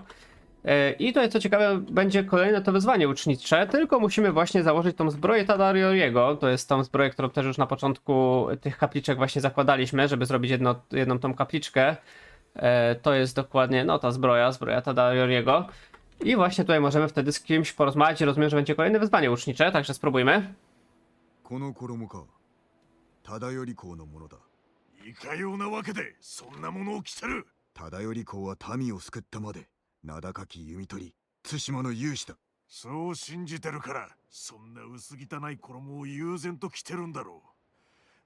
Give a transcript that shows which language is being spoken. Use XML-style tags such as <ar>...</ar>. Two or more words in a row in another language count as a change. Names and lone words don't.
<pl>I tutaj co ciekawe będzie kolejne to wyzwanie ucznicze, tylko musimy właśnie założyć tą zbroję Tadarioriego. To jest tą zbroję, którą też już na początku tych kapliczek właśnie zakładaliśmy, żeby zrobić jedną tą kapliczkę. To jest dokładnie, no ta zbroja Tadarioriego. I właśnie tutaj możemy wtedy z kimś porozmawiać i rozumiem, że będzie kolejne wyzwanie ucznicze, także spróbujmy.</pl> <ja>この衣か。忠頼公のものだ。いかようなわけでそんなものを着せる。忠頼公は民を救ったまで名高き弓取り対馬の勇士だ。そう信じてるからそんな薄汚い衣を悠然と着てるんだろう。</ja>